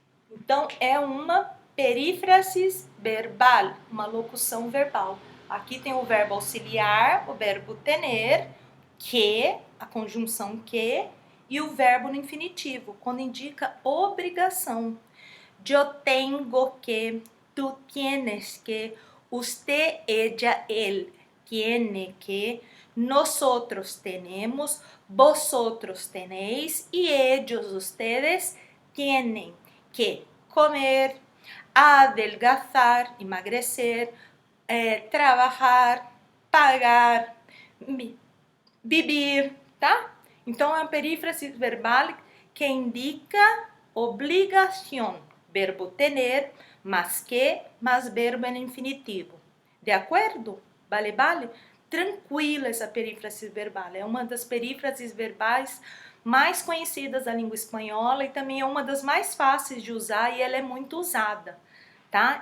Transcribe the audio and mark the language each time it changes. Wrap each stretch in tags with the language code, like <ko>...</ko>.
<pt>Então, é uma perífrasis verbal, uma locução verbal. Aqui tem o verbo auxiliar, o verbo tener, que, a conjunção que, e o verbo no infinitivo, quando indica obrigação.</pt> <es>Yo tengo que, tú tienes que, usted, ella, él tiene que, nosotros tenemos, vosotros tenéis y ellos, ustedes, tienen que comer, adelgazar,</es> <pt>emagrecer, trabalhar,</pt> <es>pagar, vivir, tá?</es> <pt>Então, é uma perífrase verbal que indica obrigação. Verbo tener, mas que, mas verbo em infinitivo. De acordo?</pt> <es>Vale, vale?</es> <pt>Tranquila essa perífrase verbal. É uma das perífrases verbais mais conhecidas da língua espanhola e também é uma das mais fáceis de usar e ela é muito usada, tá?</pt>